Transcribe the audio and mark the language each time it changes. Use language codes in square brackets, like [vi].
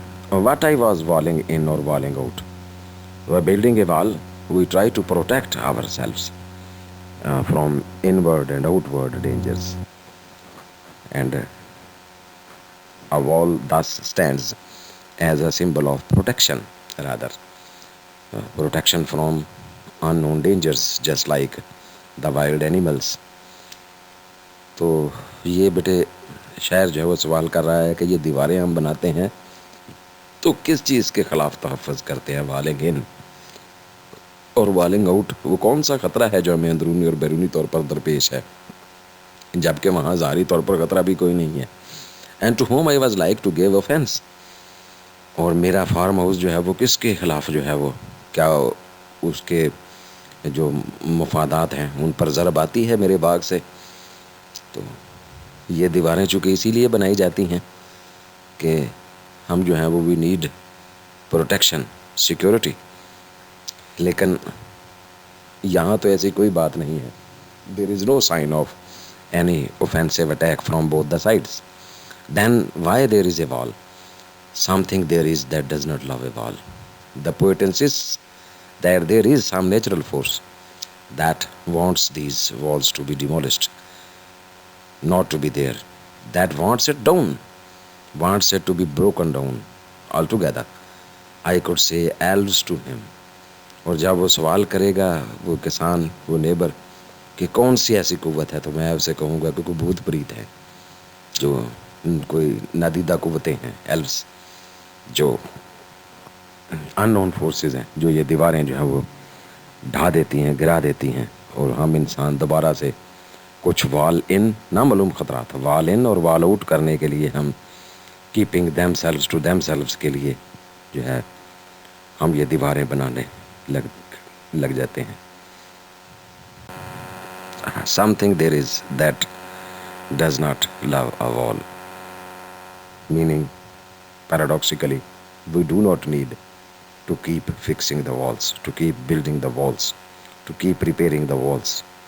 [en] What I was walling in or walling out. By building a wall, we try to protect ourselves from inward and outward dangers. And a wall thus stands as a symbol of protection, rather. Protection from unknown dangers, just like the wild animals. [ur] تو یہ بیٹے شاعر جو ہے وہ سوال کر رہا ہے کہ یہ دیواریں ہم بناتے ہیں تو کس چیز کے خلاف تحفظ کرتے ہیں, والنگ ان اور والنگ آؤٹ. وہ کون سا خطرہ ہے جو ہمیں اندرونی اور بیرونی طور پر درپیش ہے, جبکہ وہاں ظاہری طور پر خطرہ بھی کوئی نہیں ہے. [en] and to home I was like to give offense, [ur] اور میرا فارم ہاؤس جو ہے وہ کس کے خلاف جو ہے وہ, کیا اس کے جو مفادات ہیں ان پر ضرب آتی ہے میرے باغ سے. تو یہ دیواریں چونکہ اسی لیے بنائی جاتی ہیں کہ ہم جو ہیں وہ [en] we need protection, [ur] سیکورٹی. لیکن یہاں تو ایسی کوئی بات نہیں ہے. [en] There is no sign of any offensive attack from both the sides. Then why there is a wall, something there is that does not love a wall. The poet insists that there is some natural force that wants these walls to be demolished, not to be there, that wants it down, wants it to be broken down altogether. I could say elves to him. [ur] اور جب وہ سوال کرے گا وہ کسان, وہ neighbour, کہ کون سی ایسی قوت ہے, تو میں اسے کہوں گا کہ کوئی بھوت پریت ہے, جو کوئی نادیدہ قوتیں ہیں, ایلوس, جو ان نون فورسز ہیں, جو یہ دیواریں جو ہیں وہ ڈھا دیتی ہیں, گرا دیتی ہیں, اور ہم انسان دوبارہ سے کچھ وال ان, نامعلوم خطرات, وال ان اور وال آؤٹ کرنے کے لیے ہم [en] keeping themselves to themselves [ur] کے لیے جو ہے ہم یہ دیواریں بنانے لگ جاتے ہیں. [en] Something there is that does not love a wall. Meaning, paradoxically, we do not need to keep fixing the walls, to keep building the walls, to keep repairing the walls.